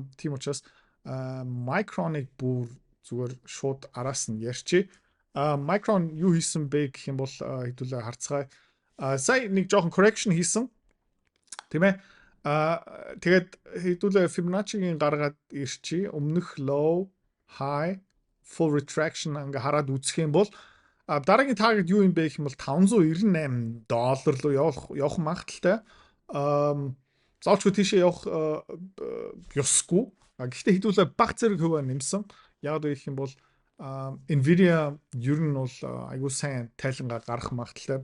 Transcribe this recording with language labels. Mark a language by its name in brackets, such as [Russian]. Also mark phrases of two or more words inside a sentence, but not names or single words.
[Mongolian] Тийм учраас Micron-ыг бүр зүгээр шууд араас нь ярьчих. Micron юу хийсэн бэ гэх юм бол хэдүүлээ харцгаая. Сая нэг жоохон correction хийсэн. Тийм ээ. Тэгээд хэдүүлээ Fibonacci-гийн гаргаад ирчи. Өмнөх [English] low, high, full retraction [Mongolian] ингээ хараад үзэх юм бол дараагийн таргет юу юм бэ гэх юм бол 598 доллар руу явах магадaltaй. Заавчгүй тийшээ явах ёсгүй. Гэхдээ хэдүүлээ баг зэрэг хувиа нэмсэн. Яг гэх юм бол Nvidia ер нь бол айгуу сайн тайлангаа гарах магадaltaй.